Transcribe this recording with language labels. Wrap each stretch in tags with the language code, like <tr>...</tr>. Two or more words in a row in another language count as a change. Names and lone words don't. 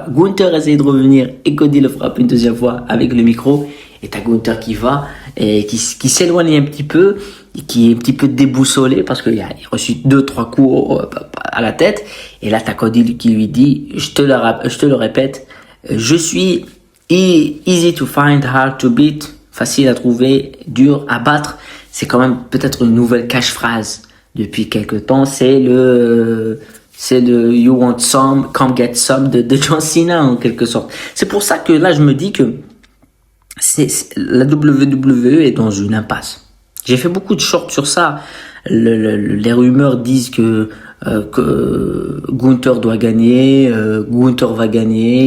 <fr>Gunther essaie de revenir et Cody le frappe une deuxième fois avec le micro. Et t'as Gunther qui va et qui s'éloigne un petit peu et qui est un petit peu déboussolé parce qu'il a reçu 2-3 coups à la tête. Et là t'as Cody qui lui dit je te le répète, je suis</fr> <en>easy to find, hard to beat,</en> <fr>facile à trouver, dur à battre. C'est quand même peut-être une nouvelle cache-phrase depuis quelques temps. C'est le</fr> <en>You want some, come get some</en> <fr>de John Cena en quelque sorte. C'est pour ça que là je me dis que la WWE est dans une impasse. J'ai fait beaucoup de shorts sur ça. Les rumeurs disent que Gunther doit gagner, Gunther va gagner.</fr>